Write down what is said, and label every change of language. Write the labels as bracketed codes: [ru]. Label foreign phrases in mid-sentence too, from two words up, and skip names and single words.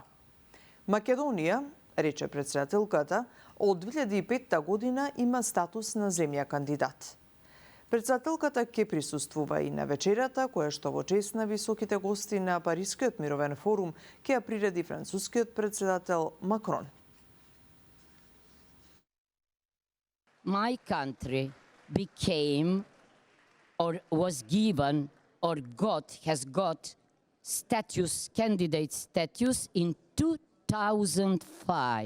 [mk] Македонија, рече председателката, од 2005 година има статус на земја кандидат. Председателката ќе присуствува и на вечерата, која што во чест на високите гости на Парискиот мировен форум ќе ја приреди францускиот председател Макрон. [en] My country became or was given or has got candidate status in 2005.